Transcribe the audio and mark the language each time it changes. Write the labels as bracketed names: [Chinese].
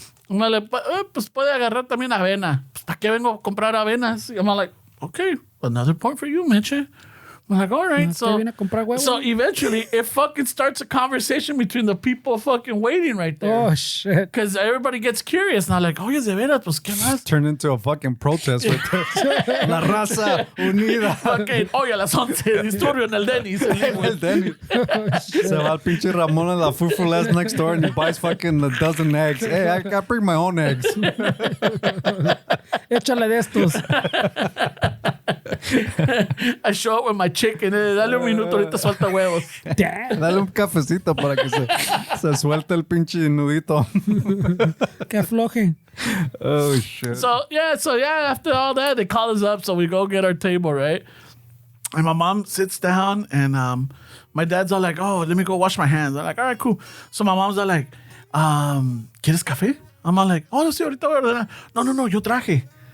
[English] I'm like, [Spanish] pues puede agarrar también avena. Pues, ¿para qué vengo a comprar avenas? [English] I'm like, okay, another point for you, Meche. I'm like, all right. [Spanish] ¿Te viene a comprar huevo? [English] So eventually, it fucking starts a conversation between the people fucking waiting right there. Oh, shit. Because everybody gets curious. And I'm like, [Spanish] oye, de veras, pues, ¿qué más? [English] Turned into a fucking protest right there. [Spanish] La raza unida. Fucking, oye, a las 11, disturbio en el Denny's. en El Linwood. [English] Denny. [Spanish] Se va al pinche [English] Ramon and la fufulas next door and he buys fucking a dozen eggs. Hey, I bring my own eggs. [Spanish] Échale de estos. [English] I show up with my chicken. [Spanish] Dale un minuto, ahorita suelta huevos. [English] Damn. [Spanish] Dale un cafecito para que se suelte el pinche nudito. Que afloje. [English] Oh, shit. So yeah, after all that, they call us up. So we go get our table, right? And my mom sits down and my dad's all like, oh, let me go wash my hands. I'm like, all right, cool. So my mom's all like, [Spanish] ¿quieres café? [English] I'm all like, oh, [Spanish] sí, ahorita voy a ordenar. No, yo traje.